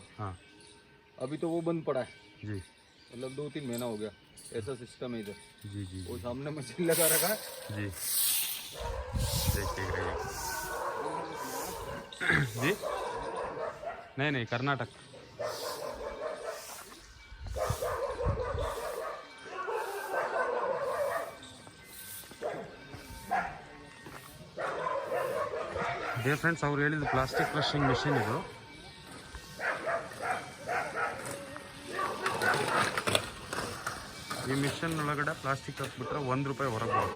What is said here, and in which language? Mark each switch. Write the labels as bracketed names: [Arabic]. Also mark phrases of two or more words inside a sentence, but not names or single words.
[Hindi] हाँ अभी तो वो बंद पड़ा है, जी मतलब 2-3 महीना हो गया. ऐसा सिस्टम है इधर. जी जी वो सामने मशीन लगा रखा है. जी देखिए जी. नहीं नहीं, कर्नाटक. [English] Dear friends, [Kannada] ಅವ್ರು ಹೇಳಿದ್ದು [English] plastic crushing machine [Kannada] ಇದು. ಈ ಮಿಷನ್ ಒಳಗಡೆ ಪ್ಲಾಸ್ಟಿಕ್ ಹಾಕ್ಬಿಟ್ರೆ 1 ರೂಪಾಯಿ ಹೊರಗೆ ಬರುತ್ತೆ.